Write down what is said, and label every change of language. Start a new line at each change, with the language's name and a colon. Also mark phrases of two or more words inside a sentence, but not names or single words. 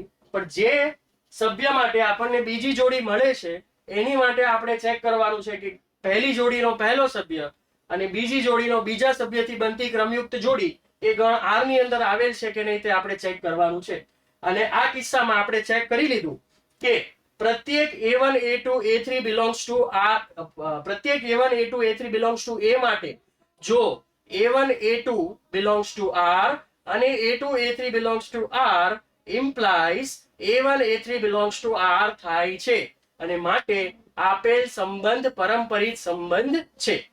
Gujarati: પણ જે સભ્ય માટે આપણને બીજી જોડી મળે છે એની માટે આપણે ચેક કરવાનું છે કે પહેલી જોડીનો પહેલો સભ્ય અને બીજી જોડીનો બીજા સભ્યથી બનતી ક્રમયુક્ત જોડી એ ગણ આર ની અંદર આવેલ છે કે નહીં તે આપણે ચેક કરવાનું છે. અને આ કિસ્સામાં આપણે ચેક કરી લીધું કે પ્રત્યેક
English: a1 a2 a3 belongs to r,
Gujarati: પ્રત્યેક
English: a1 a2 a3 belongs to a
Gujarati: માટે જો
English: a1 a2 belongs to r
Gujarati: અને
English: a2 a3 belongs to r implies a1 a3 belongs to r
Gujarati: થાય છે, અને માટે આપેલ સંબંધ પરંપરિત સંબંધ છે.